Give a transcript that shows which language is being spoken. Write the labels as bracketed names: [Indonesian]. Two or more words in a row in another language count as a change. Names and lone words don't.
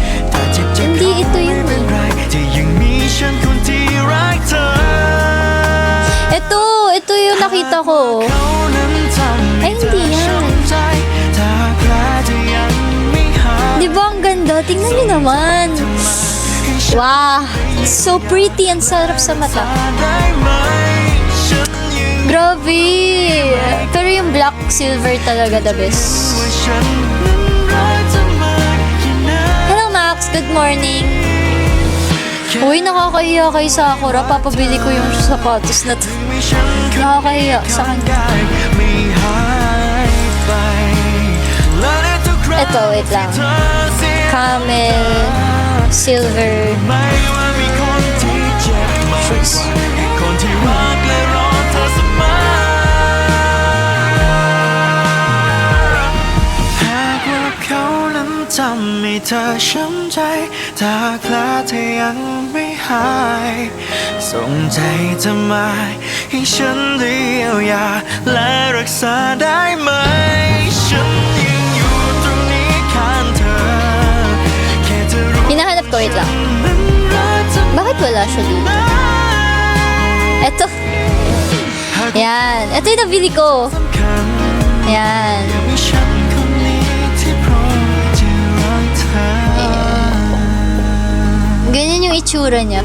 [Filipino] Hindi ito yun eh. Ito yung nakita ko. Ay, hindi yan. Di ba ang ganda? Tingnan niyo naman. [English] Wow! So pretty and [Filipino] sarap sa mata. Grabe! Pero yung [English] black silver [Filipino] talaga [English] the best. Hello Max! Good morning! [Filipino] Uy, nakakahiya kay Sakura. Papabili ko yung sapatos na to. Nakakahiya sa kanya. Ito, wait lang. [English] Camel, silver shoes. [Thai] ทำให้เธอช้ำใจถ้าคลาเธอยังไม่หายส่งใจเธอมาให้ฉันได้เยียวยาและรักษาได้ไหมฉันยังอยู่ตรงนี้ข้างเธอแค่เธอรู้ [Filipino] Hinahanap ko, wait lang. Bakit wala siya dito? Eto. Yan. Ito yung nabili ko. Yan. Ganyan yung itsura niya.